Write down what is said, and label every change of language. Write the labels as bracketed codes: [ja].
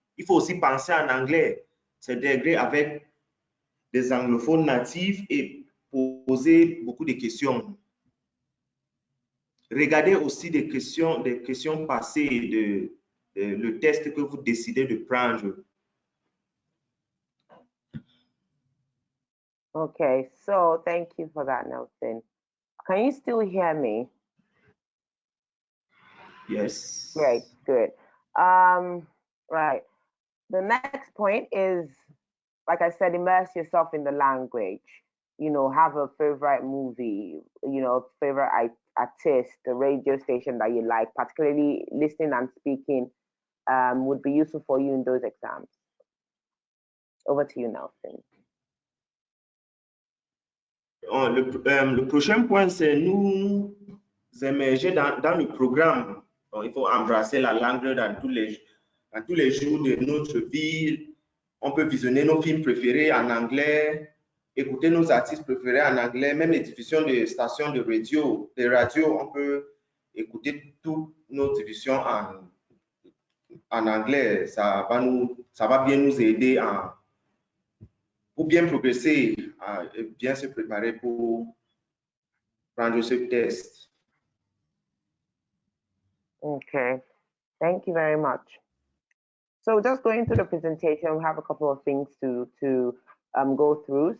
[fr] Il faut aussi penser en anglais, s'intégrer avec des anglophones natifs et poser beaucoup de questions. Regardez aussi des questions passées le test que vous décidez de prendre. [en] Okay, so thank you for that, Nelson. Can you still hear me? Yes. Great, good. Right. The next point is, like I said, immerse yourself in the language. Have a favorite movie, favorite artist, the radio station that you like. Particularly listening and speaking would be useful for you in those exams. Over to you, Nelson. [fr] Le prochain point, c'est nous immerger dans le programme. Donc, il faut embrasser la langue dans tous les jours de notre vie. On peut visionner nos films préférés en anglais, écouter nos artistes préférés en anglais, même les diffusions de stations de radio, on peut écouter toutes nos diffusions en anglais. Ça va bien nous aider pour bien progresser, et bien se préparer pour prendre ce test. [en] Okay, thank you very much. So just going through the presentation, we have a couple of things to go through.